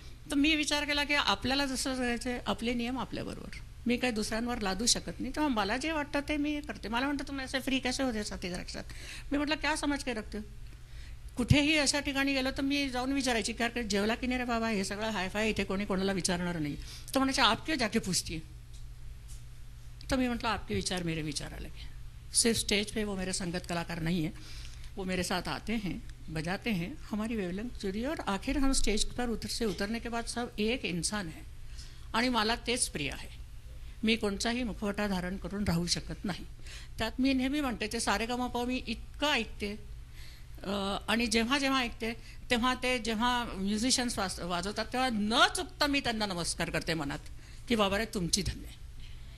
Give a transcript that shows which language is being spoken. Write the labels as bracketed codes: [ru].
[mr] तर मी विचार केला की आपल्याला जसं जगायचं आपले नियम आपल्याबरोबर, मी काही दुसऱ्यांवर लादू शकत नाही. तेव्हा मला जे वाटतं ते मी करते. मला म्हणतं तुम्ही असे फ्री कसे होते साथीदाराच्या. मी म्हटलं [hi] क्या [mr] समज काय रखते. कुठेही अशा ठिकाणी गेलो तर मी जाऊन विचारायची की जेवला की नाही रे बाबा, हे सगळं हायफाय इथे कोणी कोणाला विचारणार नाही. तर म्हणायचे [hi] आप क्यों जाके पूछती. तो मैं मतलब आपके विचार मेरे विचार अलग हैं. सिर्फ स्टेज पे वो मेरे संगत कलाकार नहीं है, वो मेरे साथ आते हैं, बजाते हैं, हमारी वेवलेंथ जुड़ी है और आखिर हम स्टेज पर उतरने के बाद सब एक इंसान है. [mr] आणि मला तेच प्रिय आहे. मी कोणताही मुखवटा धारण करून राहू शकत नाही. त्यात मी नेहमी म्हणते ते सारेगमप मी इतकं ऐकते आणि जेव्हा जेव्हा ऐकते तेव्हा ते जेव्हा म्युझिशियन्स वाजवतात तेव्हा न चुकता मी त्यांना नमस्कार करते मनात की बाबा रे तुमची धन्य आहे.